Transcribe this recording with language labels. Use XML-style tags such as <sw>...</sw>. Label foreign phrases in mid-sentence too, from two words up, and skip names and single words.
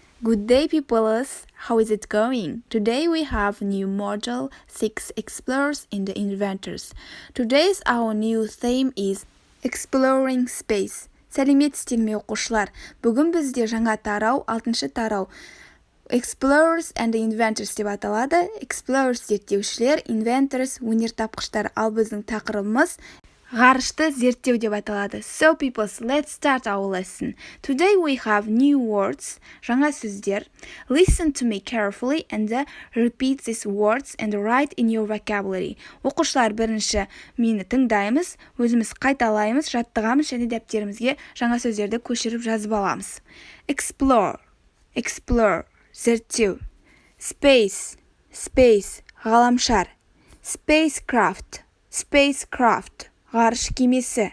<en>Good day, peoples. How is it going? Today we have new module 6 explorers in the inventors. Today's our new theme is exploring space.</en> <kk>Сәлеметсіздер ме оқушылар? Бүгін бізде жаңа тарау, 6-шы тарау.</kk> <en>Explorers and the inventors</en> <kk>деп аталады. Explorers зерттеушілер, inventors өнертапқыштар. Ал біздің тақырыбымыз ғарышты зерттеу деп аталады.</kk> <en>So peoples, let's start our lesson. Today we have new words,</en> <kk>жаңа сөздер.</kk> <en>Listen to me carefully and repeat these words and write in your vocabulary.</en> <kk>Оқушылар, бірінші мені тыңдаймыз, өзіміз қайталаймыз, жаттығамыз және дәптерімізге жаңа сөздерді көшіріп жазып аламыз. Explore, зерттеу. Space, ғаламшар. Spacecraft, ғарыш кемесі.</kk>